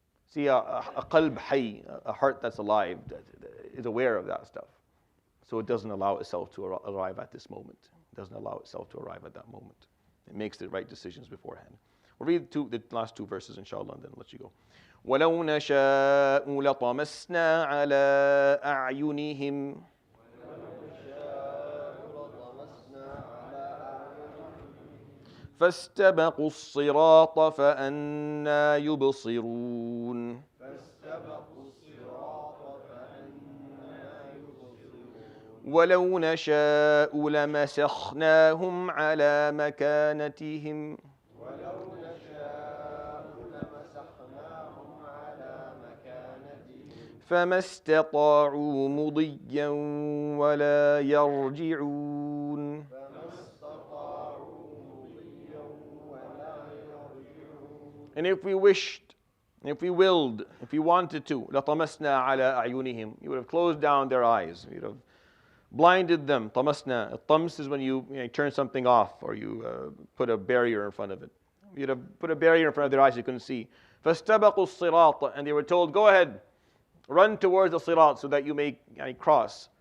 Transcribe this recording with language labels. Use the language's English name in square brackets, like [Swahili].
[English] See, a qalb hay, a heart that's alive, is aware of that stuff. So it doesn't allow itself to arrive at this moment. It doesn't allow itself to arrive at that moment. It makes the right decisions beforehand. We'll read the last two verses, inshallah, and then let you go. [Arabic] وَلَوْ نَشَاءُ لَطَمَسْنَا عَلَىٰ أَعْيُنِهِمْ فاستبقوا الصراط فأنى يبصرون ولو نشاء لمسخناهم على مكانتهم فما استطاعوا مضيا ولا يرجعون [English] And if we wished, if we willed, if we wanted to, [Arabic] لَطَمَسْنَا عَلَىٰ أَعْيُنِهِمْ, [English] you would have closed down their eyes. You would have blinded them. [Arabic] طَمَسْنَا. [English] Tams is when you turn something off or you put a barrier in front of it. You'd have put a barrier in front of their eyes so you couldn't see. [Arabic] فَاسْتَبَقُوا الصِّرَاطَ. [English] And they were told, go ahead, run towards the sirat so that you may cross.